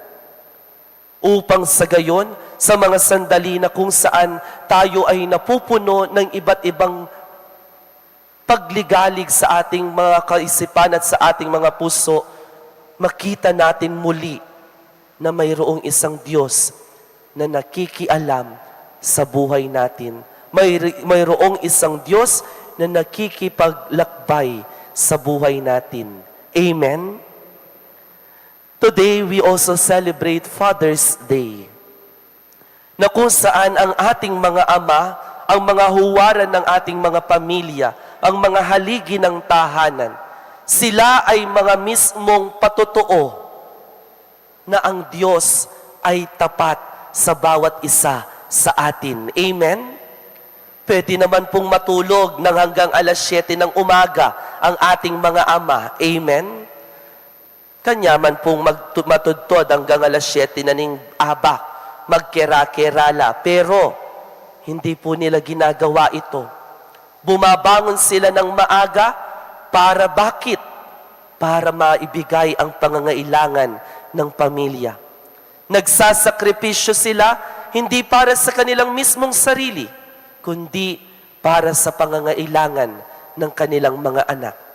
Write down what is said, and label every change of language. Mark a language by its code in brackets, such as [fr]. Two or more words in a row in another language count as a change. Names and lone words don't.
[tl] Upang sa gayon, sa mga sandali na kung saan tayo ay napupuno ng iba't ibang pagligalig sa ating mga kaisipan at sa ating mga puso, makita natin muli na mayroong isang Diyos na nakikialam sa buhay natin. Mayroong isang Diyos na nakikipaglakbay sa buhay natin. Amen? [en] Today, we also celebrate Father's Day, [tl] na kung saan ang ating mga ama, ang mga huwaran ng ating mga pamilya, ang mga haligi ng tahanan, sila ay mga mismong patotoo na ang Diyos ay tapat sa bawat isa sa atin. Amen? Pwede naman pong matulog ng hanggang alas 7 ng umaga ang ating mga ama. [pam] Amen? Kanya man pong matudtod hanggang alas 7 na ning abak, magkera-kerala. [tl] Pero, hindi po nila ginagawa ito. Bumabangon sila ng maaga para bakit? Para maibigay ang pangangailangan ng pamilya. Nagsasakripisyo sila hindi para sa kanilang mismong sarili, kundi para sa pangangailangan ng kanilang mga anak.